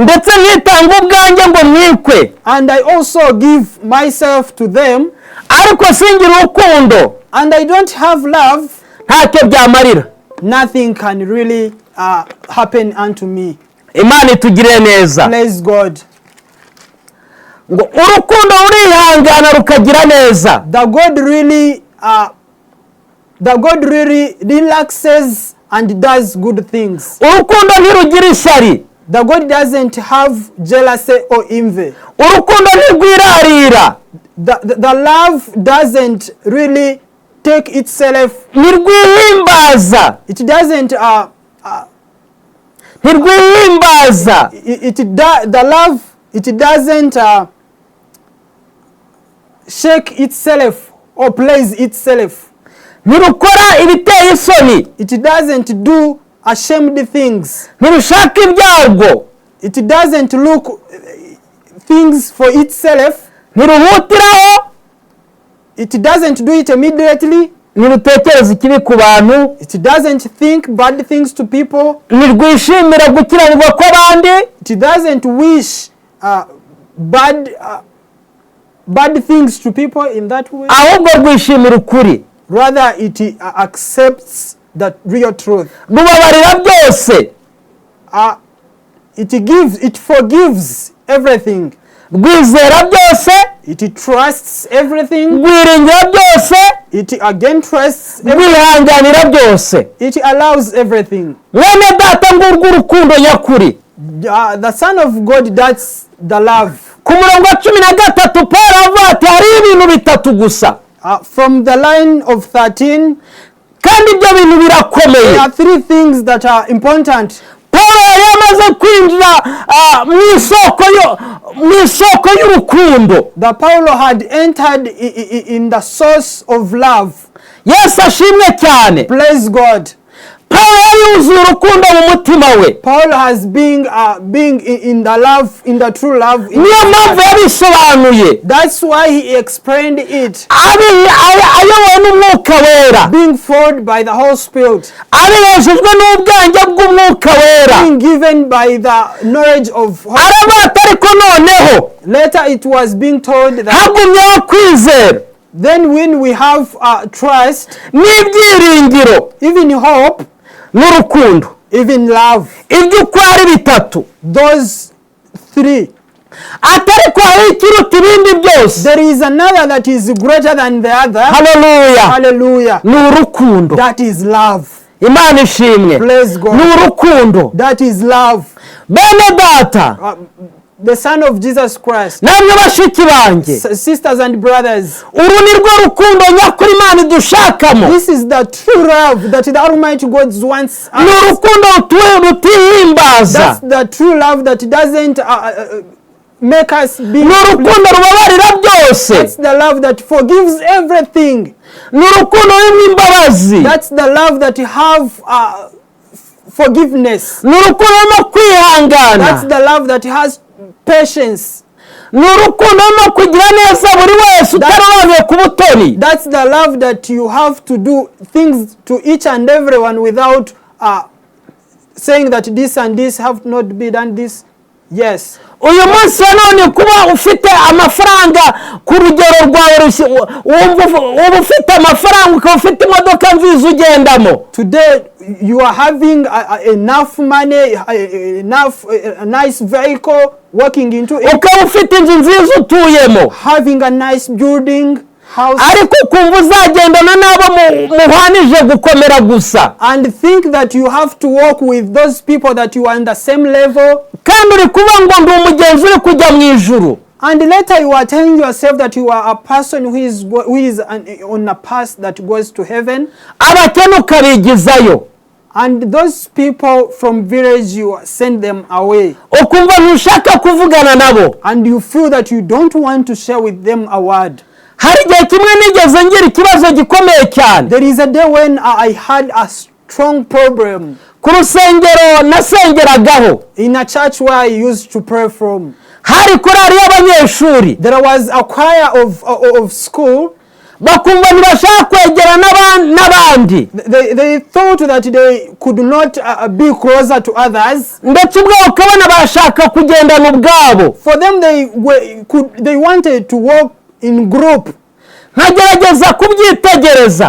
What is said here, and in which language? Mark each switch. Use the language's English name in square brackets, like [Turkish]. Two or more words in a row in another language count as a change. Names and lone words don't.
[Kinyarwanda] Ndetse nkitanga ubwanjye ngo mwikwe. [English] and I also give myself to them, [Kinyarwanda] Ariko singira urukundo. [English] and I don't have love, [Kinyarwanda] Ntacyo byamarira. [English] nothing can really happen unto me. [Kinyarwanda] Imana itugire neza. [English] Praise God. [Kinyarwanda] Ngo urukundo urihangana rukagira neza. [English] The God really relaxes and does good things. [Kinyarwanda] Urukundo ntirugira ishyari. [English] The God doesn't have jealousy or envy. [Kinyarwanda] Urukundo ntirwirarira. [English] The love doesn't really take itself. [Kinyarwanda] Ntirwihimbaza. [English] It doesn't [Kinyarwanda] Ntirwihimbaza. [English] the love, it doesn't shake itself or praise itself. [Kinyarwanda] Ntirukora ibiteye isoni. [English] It doesn't do ashamed things. [Kinyarwanda] Ntirushaka ibyarwo. [English] It doesn't look things for itself. [Kinyarwanda] Ntiruhutiraho. [English] It doesn't do it immediately. [Kinyarwanda] Ntirutekereza ikibi ku bantu. [English] It doesn't think bad things to people. [Kinyarwanda] Ntirwishimira gukiranirwa kw'abandi. [English] It doesn't wish bad things to people in that way. [Kinyarwanda] Ahubwo rwishimira ukuri. [English] Rather, it accepts the real truth. [Kinyarwanda] Rubabarira byose. [English] It forgives everything. [Kinyarwanda] Rwizera byose. [English] It trusts everything. [Kinyarwanda] Rwiringira byose. [English] It again trusts everything. [Kinyarwanda] Rwihanganira byose. [English] It allows everything. [Kinyarwanda] Mwene data ngurwo urukundo nyakuri. [English] The Son of God, that's the love. [Kinyarwanda] Ku murongo wa 13 Paul avuga ati hari ibintu bitatu gusa. [English] From the line of 13, [Kinyarwanda] kandi ibyo bintu birakomeye. [English] there are three things that are important. [Kinyarwanda] Paulo yari yamaze kwinjira mu isoko y'urukundo. [English] The Paulo had entered in the source of love. [Kinyarwanda] Yesu ashimwe cyane. [English] Praise God. [Kinyarwanda] Paulo yari yuzuye urukundo mu mutima we. [English] Paul has being in the love, in the true love. [Kinyarwanda] Niyo mpamvu yabisobanuye. [English] That's why he explained it. [Kinyarwanda] Ayobowe n'umwuka wera. [English] Being filled by the Holy Spirit. [Kinyarwanda] Abiheshejwe n'ubwenge bw'umwuka wera. [English] Being given by the knowledge of Holy Spirit. [Kinyarwanda] Aravuga ariko noneho. [English] Later it was being told that. [Kinyarwanda] Hagumyeho kwizera. [English] Then when we have trust, [Kinyarwanda] n'ibyiringiro, [English] even hope, [Kinyarwanda] n'urukundo, [English] even love, [Kinyarwanda] ibyo uko ari bitatu, [English] those three, [Kinyarwanda] atari ko hari ikiruta ibindi byose, [English] there is another that is greater than the other. [Kinyarwanda] Hallelujah. [English] Hallelujah. [Kinyarwanda] N'urukundo. [English] That is love. [Kinyarwanda] Imana ishimwe. [English] Praise God. [Kinyarwanda] N'urukundo. [English] That is love. [Kinyarwanda] Bene data, [English] the Son of Jesus Christ. [Kinyarwanda] namwe bashiki banjye, [English] Sisters and brothers, [Kinyarwanda] uru ni rwo rukundo nyakuri Imana idushakamo. [English] this is the true love that the Almighty God wants us. [Kinyarwanda] Ni urukundo rutihimbaza. [English] That's the true love that doesn't make us be. [Kinyarwanda] Ni urukundo rubabarira byose. [English] That's the love that forgives everything. [Kinyarwanda] Ni urukundo rurimo imbabazi. [English] That's the love that have forgiveness. [Kinyarwanda] Ni urukundo rurimo kwihangana. [English] That's the love that has patience. [Kinyarwanda] Ni urukundo rurimo kugira neza buri wese utarabaye ku butoni. [English] That's the love that you have to do things to each and everyone without saying that this and this have not been done this. Yes. [Kinyarwanda] Uyu munsi none kuba ufite amafaranga ku rugero rwawe wumva ufite amafaranga ukaba ufite imodoka nziza ugendamo. [English] Today you are having enough money, a nice vehicle walking into it. [Kinyarwanda] Ukaba ufite inzu nziza utuyemo. [English] Having a nice building, house. [Kinyarwanda] Ariko ukumva uzagendana n'abo muhwanije gukomera gusa. [English] And think that you have to walk with those people that you are on the same level. [Kinyarwanda] Kandi uri kuba ngo ndi umugenzi uri kujya mu ijuru. [English] And later you are telling yourself that you are a person who is on a path that goes to heaven. [Kinyarwanda] Abakene ukabigizayo. [English] And those people from village, you send them away. [Kinyarwanda] Ukumva ntushaka kuvugana nabo. [English] And you feel that you don't want to share with them a word. [Kinyarwanda] Hari igihe kimwe nigeze ngira ikibazo gikomeye cyane. [English] There is a day when I had a strong problem. [Kinyarwanda] Ku rusengero nasengeragaho. [English] In a church where I used to pray from. [Kinyarwanda] Hari korali y'abanyeshuri. [English] There was a choir of school. [Kinyarwanda] Bakumva ntibashaka kwegera n'abandi. [English] They thought that they could not be closer to others. [Kinyarwanda] Ndetse ubwo ukabona bashaka kugendana ubwabo. [English] For them they wanted to walk in group. [Kinyarwanda] Nkagerageza kubyitegereza.